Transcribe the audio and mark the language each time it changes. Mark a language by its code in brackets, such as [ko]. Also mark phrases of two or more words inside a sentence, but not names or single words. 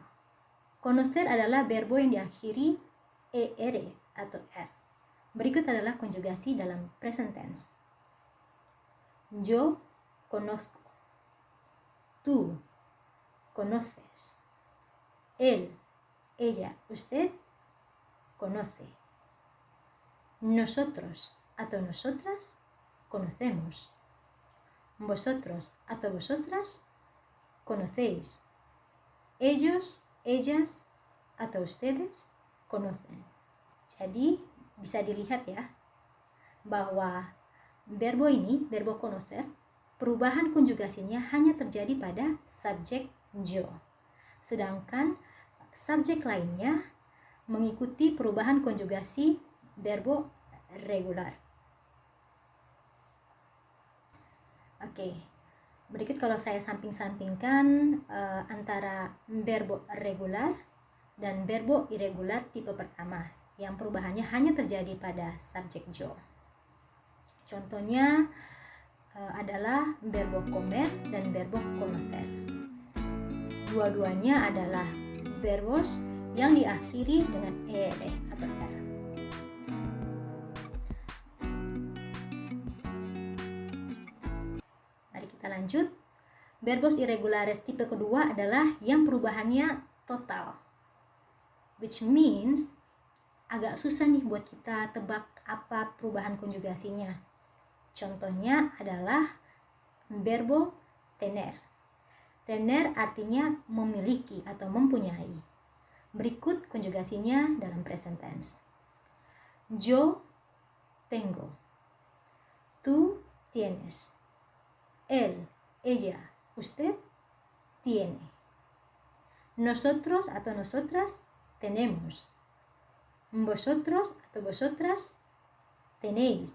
[id] Conocer adalah verbo yang diakhiri er atau r. Berikut adalah konjugasi dalam [en] present tense. [es] Yo conozco. Tú conoces. Él, ella, usted conoce. Nosotros atau nosotras conocemos. Vosotros atau vosotras conocéis. Ellos, ellas, atau ustedes conocen. [id] Jadi bisa dilihat ya bahwa verbo ini, [es] verbo conocer, [id] perubahan konjugasinya hanya terjadi pada subjek yo. Sedangkan subjek lainnya mengikuti perubahan konjugasi [es] verbo regular. [id] Oke. Berikut kalau saya samping-sampingkan antara [es] verbo regular [id] dan [es] verbo irregular [id] tipe pertama yang perubahannya hanya terjadi pada subjek yo. Contohnya adalah [es] verbo comer [id] dan [es] verbo conocer. [id] Dua-duanya adalah verbos yang diakhiri dengan er atau r. Lanjut, verbos irregulares tipe kedua adalah yang perubahannya total, [en] which means [id] agak susah nih buat kita tebak apa perubahan konjugasinya. Contohnya adalah [es] verbo tener. [id] Tener artinya memiliki atau mempunyai. Berikut konjugasinya dalam [en] present tense. [es] Yo tengo. Tú tienes. Él, ella, usted tiene. Nosotros atau nosotras tenemos. Vosotros atau vosotras tenéis.